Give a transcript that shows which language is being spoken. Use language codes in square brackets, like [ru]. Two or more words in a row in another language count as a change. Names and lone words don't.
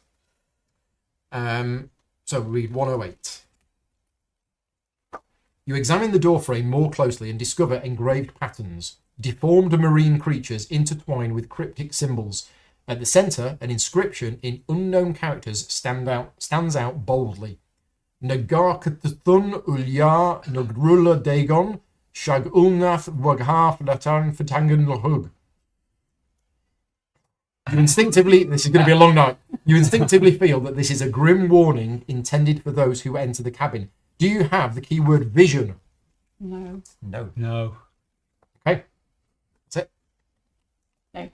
[en] So read 108. You examine the door frame more closely and discover engraved patterns. Deformed marine creatures intertwine with cryptic symbols. At the centre, an inscription in unknown characters stands out boldly. Nagarkathun Ulya Nugrula Dagon Shag Ulnath Waghaf Latan Fatangan Lahug. You instinctively, this is going to be a long night. You instinctively feel that this is a grim warning intended for those who enter the cabin. Do you have the keyword vision? No. No. No. Okay. That's it. No.